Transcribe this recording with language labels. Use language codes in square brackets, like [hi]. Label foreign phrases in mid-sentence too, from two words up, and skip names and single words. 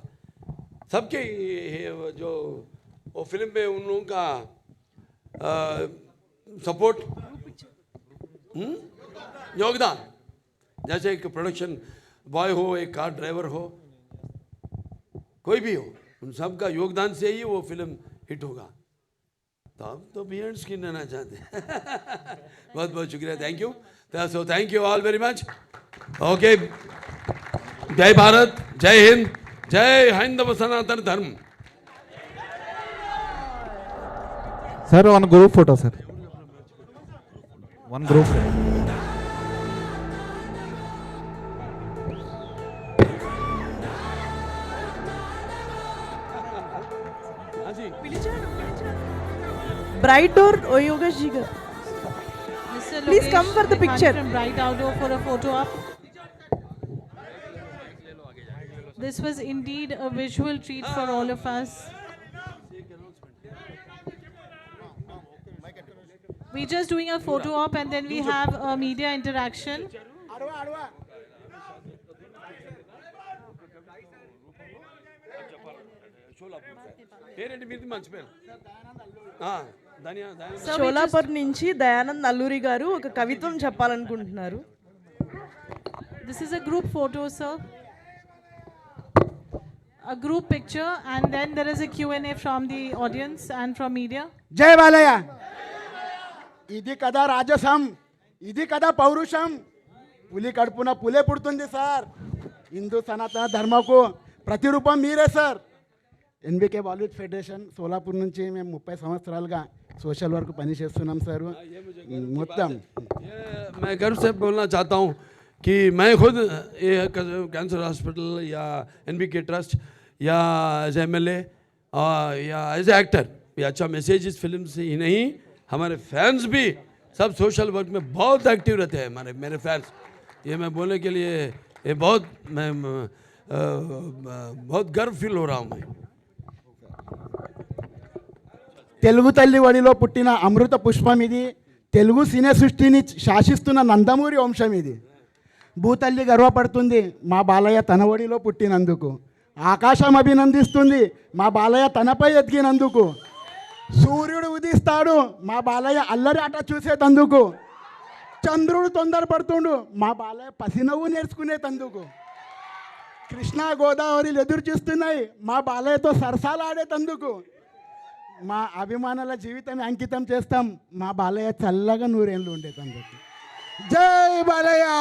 [hi] सबके जो वो फिल्म में उन लोगों का सपोर्ट योगदान, जैसे एक [en] production boy [hi] हो, एक [en] car driver [hi] हो, कोई भी हो, उन सब का योगदान से ही वो फिल्म हिट होगा। तो आप तो [en] behind screen [hi] रहना चाहते हैं। बहुत बहुत शुक्रिया, [en] Thank you. So thank you all very much. ओके, [hi] जय भारत, जय हिंद, जय हैंदव सनातन धर्म। [en] Sir one group photo sir, one group. Bright or Yogesh Jigar? Please come for the picture. From Bright Outdoor for a photo op. This was indeed a visual treat for all of us. We're just doing a photo op and then we have a media interaction. [te] షోలాపూర్ నుంచి దయానంద్ అల్లూరి గారు ఒక కవిత్వం చెప్పాలనుకుంటున్నారు. [en] This is a group photo, sir. A group picture, and then there is a Q&A from the audience and from media. [te] జై బాలయ్య. ఇది కదా రాజసం, ఇది కదా పౌరుషం. పులి కడుపున పులే పుడుతుంది సార్. హిందూ సనాతన ధర్మకు ప్రతిరూపం మీరే సార్. ఎన్బికే బాలీవుడ్ ఫెడరేషన్ సోలాపూర్ నుంచి మేము 30 సంవత్సరాలుగా [en] social work [te] పనిచేస్తున్నాం సార్. మొత్తం [hi] मैं गर्व से बोलना चाहता हूँ कि मैं खुद ये कैंसर हॉस्पिटल या एनबीके ट्रस्ट या [en] as MLA [hi] या [en] as actor [hi] ये अच्छा मैसेज इस फिल्म से ही नहीं, हमारे फैंस भी सब [en] social work [hi] में बहुत एक्टिव रहते हैं. मेरे फैंस, ये मैं बोलने के लिए ये बहुत गर्व फील हो रहा हूँ मैं. [te] తెలుగు తల్లి వడిలో పుట్టిన అమృత పుష్పం ఇది. తెలుగు సినీ సృష్టిని శాసిస్తున్న నందమూరి వంశం ఇది. భూతల్లి గర్వపడుతుంది మా బాలయ్య తన ఒడిలో పుట్టినందుకు. ఆకాశం అభినందిస్తుంది మా బాలయ్య తనపై ఎదిగినందుకు. సూర్యుడు ఉదిస్తాడు మా బాలయ్య అల్లరి ఆట చూసేటందుకు. చంద్రుడు తొందరపడుతుండు మా బాలయ్య పసినవ్వు నేర్చుకునేటందుకు. కృష్ణా గోదావరిలు ఎదురు చూస్తున్నాయి మా బాలయ్యతో సరసాలు ఆడేటందుకు. మా అభిమానుల జీవితం అంకితం చేస్తాం మా బాలయ్య చల్లగా 100 ఏళ్ళు ఉండేటందుకు. జై బాలయ్య.